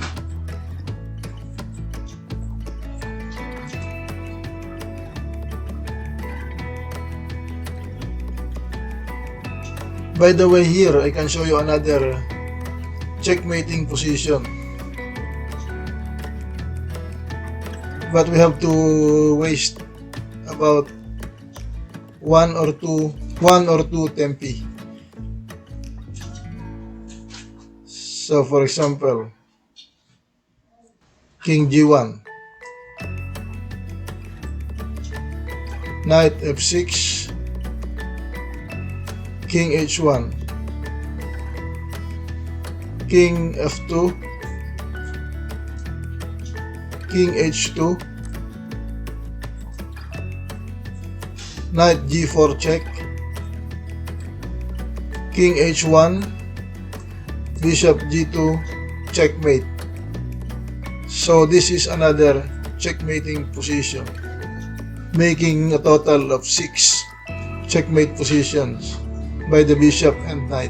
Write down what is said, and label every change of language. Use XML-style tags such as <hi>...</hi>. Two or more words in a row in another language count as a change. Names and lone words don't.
<en>By the way, here I can show you another checkmating position. But we have to waste about one or two tempi. So for example, King G1, Knight F6, King h1, King f2, King h2, Knight g4 check, King h1, Bishop g2, checkmate. So this is another checkmating position, making a total of 6 checkmate positions by the bishop and knight.</en>